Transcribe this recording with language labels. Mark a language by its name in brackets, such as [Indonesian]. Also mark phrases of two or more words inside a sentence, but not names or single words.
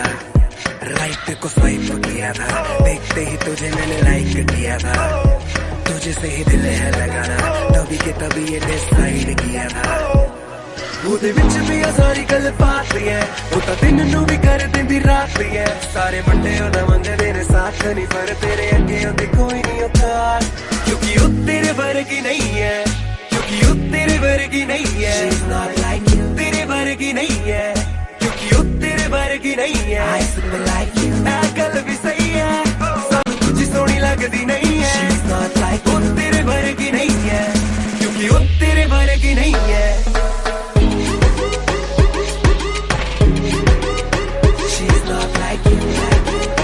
[Hindi] राइट को स्वाइप किया था, देखते ही तुझे मैंने लाइक किया था, तुझे से ही दिल है लगाना, तभी के तभी ये डिसाइड किया था। [Punjabi] ਉਹਦੇ ਵਿੱਚ ਵੀ ਆ ਸਾਰੀ ਗੱਲ ਬਾਤ ਹੈ, ਉਹ ਤਾਂ ਦਿਨ ਨੂੰ ਵੀ ਕਰ ਦਿੰਦੀ ਰਾਤ ਹੈ। ਸਾਰੇ ਮੁੰਡੇ ਉਹਦਾ ਮੰਗਦੇ ਨੇ ਸਾਥ ਨਹੀਂ, ਪਰ ਤੇਰੇ ਅੱਗੇ ਉਹਦੇ ਕੋਈ ਨਹੀਂ ਔਕਾਤ, ਕਿਉਂਕਿ ਉਹ ਤੇਰੇ ਵਰਗੀ ਨਹੀਂ ਹੈ, ਕਿਉਂਕਿ ਉਹ ਤੇਰੇ ਵਰਗੀ ਨਹੀਂ ਹੈ। [English] She's not like you, [Punjabi] ਤੇਰੇ ਵਰਗੀ ਨਹੀਂ ਹੈ, ਕਿਉਂਕਿ ਉਹ ਤੇਰੇ ਵਰਗੀ ਨਹੀਂ ਹੈ। [English] I super like you, [Punjabi] ਇਹ ਗੱਲ ਵੀ ਸਹੀ ਹੈ, ਸਭ ਕੁਝ ਸੋਹਣੀ ਲੱਗਦੀ ਨਹੀਂ ਹੈ। [English] She's not like you, [Punjabi] ਉਹ ਤੇਰੇ ਵਰਗੀ ਨਹੀਂ ਹੈ, ਕਿਉਂਕਿ ਉਹ ਤੇਰੇ ਵਰਗੀ ਨਹੀਂ ਹੈ। [English] She's not like you, like you.